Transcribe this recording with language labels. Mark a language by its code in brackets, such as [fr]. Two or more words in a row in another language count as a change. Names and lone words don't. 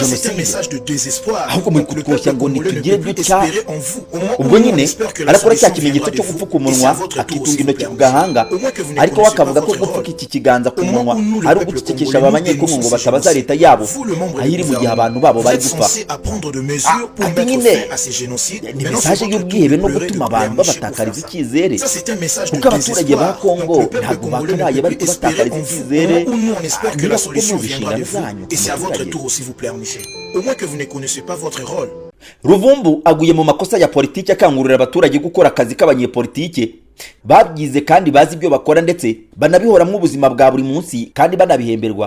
[fr] Ça c'est un message de désespoir. Donc le peuple congolais ne peut plus espérer en vous. Au moment où on espère que la solution viendra de vous, et c'est à votre tour aussi de pleurnicher. Au moins que vous ne connaissez pas votre rôle. Au moment où nous, le peuple congolais, nous dénonçons ces génocides, vous, le membre du gouvernement, vous êtes censé apprendre de mesures [rw] ati nyine ni mesaje y'ubwihebe no gutuma abantu babatakariza icyizere kuko abaturage ba Kongo ntabwo bakabaye bari kubatakariza icyizere niba kuko muzi inshingano zanyu Ruvumbu aguye mu makosa ya politiki akangurira abaturage gukora akazi k'abanyepolitike babyize kandi bazi ibyo bakora ndetse banabihoramwo ubuzima bwa buri munsi kandi banabihemberwa.